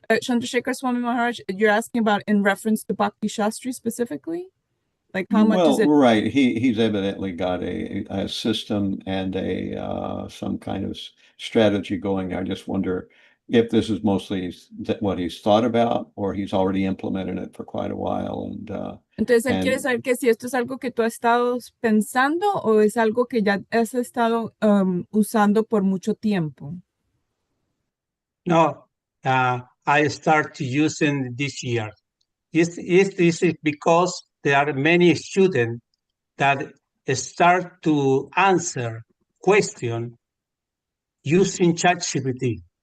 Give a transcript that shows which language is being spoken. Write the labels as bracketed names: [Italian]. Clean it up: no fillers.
[English] Chandrasekhar Swami Maharaj, you're asking about in reference to Bhakti Shastri specifically? Like how much is Well, it? right. He's evidently got a system and a some kind of strategy going. I just wonder if this is mostly what he's thought about, or he's already implemented it for quite a while. [Spanish] Entonces él quiere [English] And [Spanish] saber que si esto es algo que tú has estado pensando o es algo que ya has estado usando por mucho tiempo. [English] No, I start using this year. This is because there are many students that start to answer questions using ChatGPT.